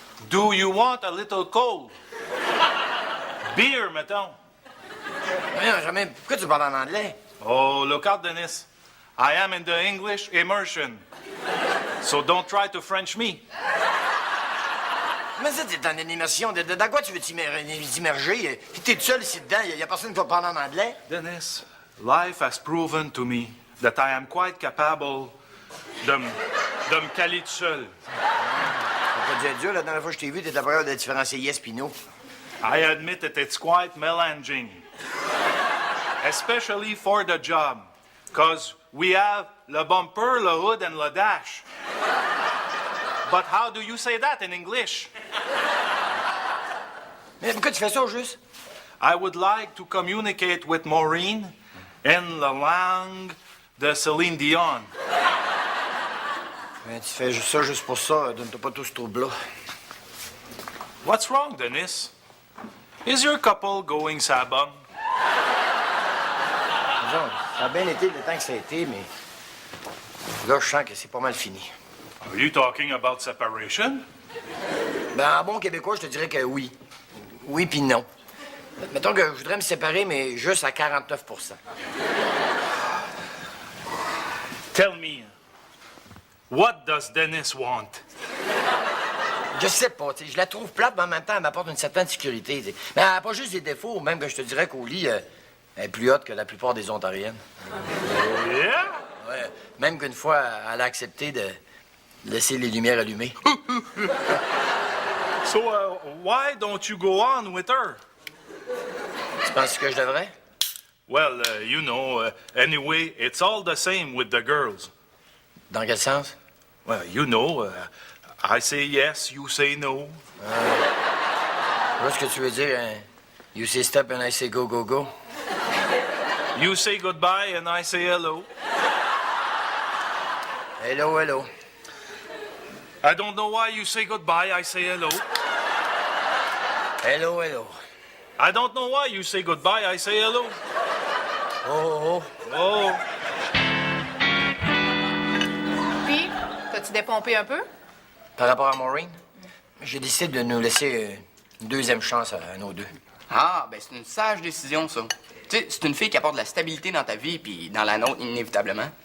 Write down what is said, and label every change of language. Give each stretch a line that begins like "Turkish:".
English: Do you want a little cold? Beer,
French: mettons. Voyons, Germain, pourquoi tu parles en anglais?
English: Oh, look out, Dennis. I am in the English immersion. So don't try to French me.
French: Mais ça, t'es dans une immersion. Dans quoi tu veux t'immerger? Puis t'es tout seul ici dedans. Il y a personne qui va parler en anglais.
English: Dennis, life has proven to me that I am quite capable
French: de me caler tout seul. T'as dû être dur, la dernière fois que je t'ai vu, t'étais pas capable de différencier
English: yes
French: pis
English: no. I admit that it's quite melanging. Especially for the job. Because we have
French: le
English: bumper, le hood, and le dash. But how do you say that in English?
French: Mais pourquoi tu fais ça, au juste?
English: I would like to communicate with Maureen in the
French: langue de
English: Céline Dion.
French: Mais tu fais ça juste pour ça. Donne-toi pas tout ce trouble-là.
English: What's wrong, Dennis? Is your couple going sabum?
French: Disons, ça a bien été le temps que ça a été, mais là, je sens que c'est pas mal fini.
English: Are you talking about separation?
French: Ben, en bon québécois, je te dirais que oui. Oui puis non. Mettons que je voudrais me séparer, mais juste à 49 %.
English: Tell me, what does Dennis want?
French: Je sais pas, tu sais, je la trouve plate, mais en même temps, elle m'apporte une certaine sécurité. Tu sais. Mais elle n'a pas juste des défauts, même que je te dirais qu'au lit, elle est plus haute que la plupart des Ontariennes.
English: Oh, yeah?
French: Ouais, même qu'une fois, elle a accepté de laisser les lumières allumées.
English: So, why don't you go on with her?
French: Tu penses que je devrais?
English: Well, you know, anyway, it's all the same with the girls.
French: Dans quel sens?
English: Well, you know, I say yes, you say no.
French: Je vois ce que tu veux dire, hein?
English: You say stop and I say go, go, go. You say goodbye and I say hello. Hello, hello. I don't know why you say goodbye, I say hello. Hello, hello. I don't know why you say goodbye, I say hello. Oh, oh. Oh.
French: Puis, t'as-tu dépompé un peu? Par rapport à Maureen, j'ai décidé de nous laisser une deuxième chance à nos deux. Ah, ben c'est une sage décision, ça. Tu sais, c'est une fille qui apporte de la stabilité dans ta vie, puis dans la nôtre, inévitablement.